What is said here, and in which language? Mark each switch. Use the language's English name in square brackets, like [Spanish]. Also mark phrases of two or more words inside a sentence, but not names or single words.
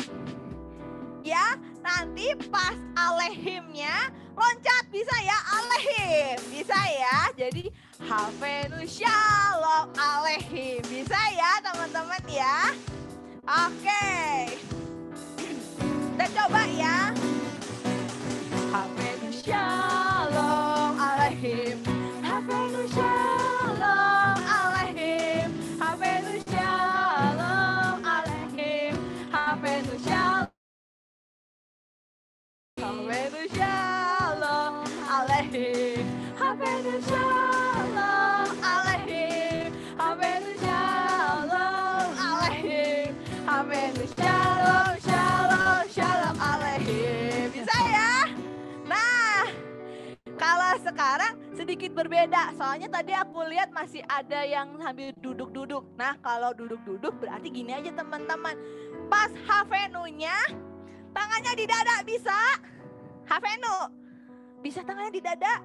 [Indonesian] Ya, nanti pas Aleichem-nya loncat, bisa ya? Aleichem, bisa ya? Jadi [Hebrew] הבאנו שלום עליכם, [Indonesian] bisa ya teman-teman ya? Oke, kita coba ya. [Hebrew] הבאנו שלום עליכם, הבאנו שלום עליכם, הבאנו שלום עליכם, הבאנו שלום. הבאנו שלום עליכם, הבאנו שלום עליכם, הבאנו שלום עליכם, הבאנו שלום שלום שלום עליכם. [Indonesian] Bisa ya? Nah, kalau sekarang sedikit berbeda, soalnya tadi aku lihat masih ada yang sambil duduk-duduk. Nah, kalau duduk-duduk berarti gini aja teman-teman. Pas Havenunya, tangannya di dada, bisa? Havenu, bisa tangannya di dada?